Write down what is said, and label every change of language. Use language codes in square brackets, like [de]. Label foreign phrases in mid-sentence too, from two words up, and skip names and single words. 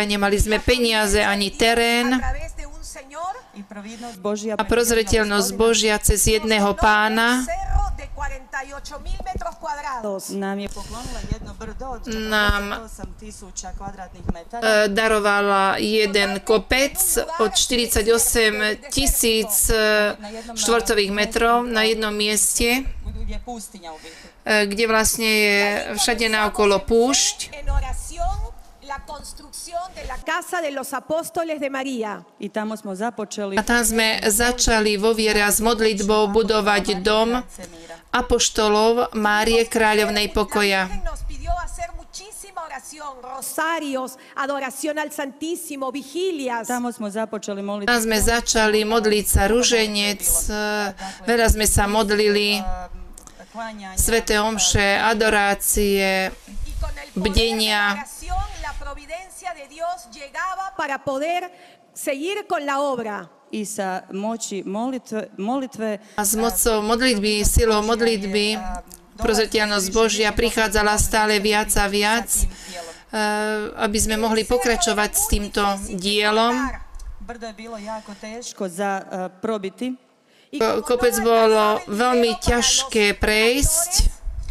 [sk] Nemali sme peniaze ani terén a prozreteľnosť Božia cez jedného pána nám darovala jeden kopec od 48 000 štvorcových metrov na jednom mieste, kde vlastne je všade naokolo púšť. [es] La construcción de la casa de los apóstoles de María. [sk] A tam sme začali vo viere a s modlitbou budovať dom apoštolov Márie Kráľovnej pokoja. [es] Rosarios, adoración al Santísimo, vigilias. [sk] Tam sme začali modliť sa ruženec, veľa sme sa modlili, sväté omše, adorácie, bdenia. [es] La providencia de Dios llegaba para poder seguir con la obra. [sk] A s mocou modlitby, silou modlitby, prozreteľnosť Božia prichádzala stále viac a viac, aby sme mohli pokračovať s týmto dielom. Kopec bolo veľmi ťažké prejsť.